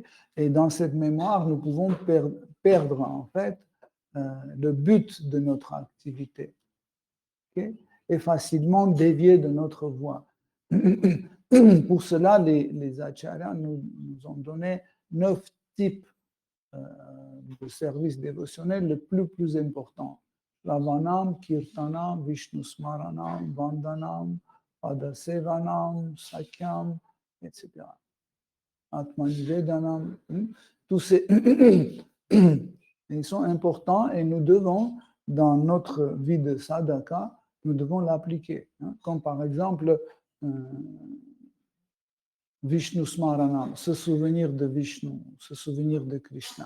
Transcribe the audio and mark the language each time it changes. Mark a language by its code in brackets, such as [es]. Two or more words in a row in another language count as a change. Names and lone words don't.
[fr] Et dans cette mémoire, nous pouvons perdre en fait le but de notre activité, okay? Et facilement dévier de notre voie. Pour cela, les acharyas nous ont donné 9 types de services dévotionnels les plus importants. [sa] Lavanam, Kirtanam, Vishnu Smaranam, Vandanam, Padasevanam, Sakyam, etc. [fr] Atmanivedanam, tous ces ils sont importants et nous devons, dans notre vie de sadhaka, nous devons l'appliquer. Comme par exemple, [sa] Vishnu Smaranam, [fr] se souvenir de Vishnu, se souvenir de Krishna.